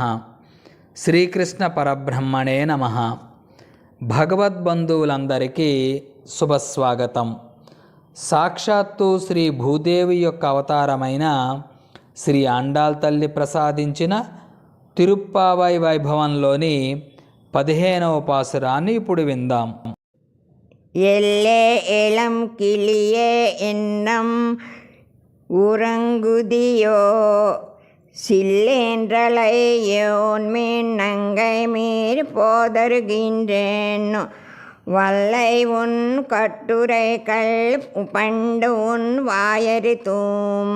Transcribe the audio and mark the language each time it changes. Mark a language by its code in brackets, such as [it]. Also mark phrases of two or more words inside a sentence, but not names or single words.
[te] శ్రీకృష్ణ పరబ్రహ్మణే నమః. భగవద్బంధువులందరికీ శుభస్వాగతం. సాక్షాత్తు శ్రీ భూదేవి యొక్క అవతారమైన శ్రీ ఆండాళ్ తల్లి ప్రసాదించిన తిరుప్పావై వైభవంలోని 15వ పాసురాన్ని ఇప్పుడు విందాం. [ta] எல்லே இளம் கிளியே எண்ணம் உறங்குதியோ சில்லென்றலையோன் மீன் நங்கை மீற் போதருகின்றேன் வல்லை உன் கட்டுரைகள் பண்டு உன் வாயறித்தும்